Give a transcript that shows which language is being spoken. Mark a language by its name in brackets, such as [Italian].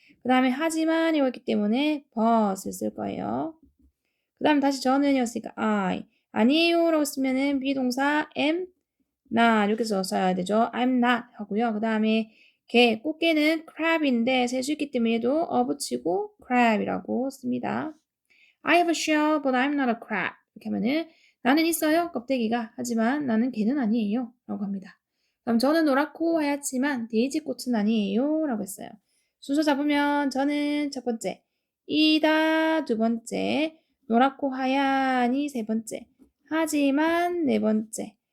[Korean] 그 다음에 하지만 이라고 했기 때문에 but을 쓸 거예요. 그 다음에 다시 저는 이었으니까 I. 아니에요 라고 쓰면은 비동사 am not 이렇게 써야 되죠. I'm not 하고요. 그 다음에 개, 꽃게는 crab인데 셀 수 있기 때문에 얘도 붙이고 crab이라고 씁니다. [English] I have a shell, but I'm not a crab. [Korean] 이렇게 하면은 나는 있어요, 껍데기가. 하지만 나는 개는 아니에요. 라고 합니다. 그럼 저는 노랗고 하얗지만 데이지 꽃은 아니에요. 라고 했어요. 순서 잡으면 저는 첫 번째, 이다 두 번째, 노랗고 하얀이 세 번째, 하지만 네 번째.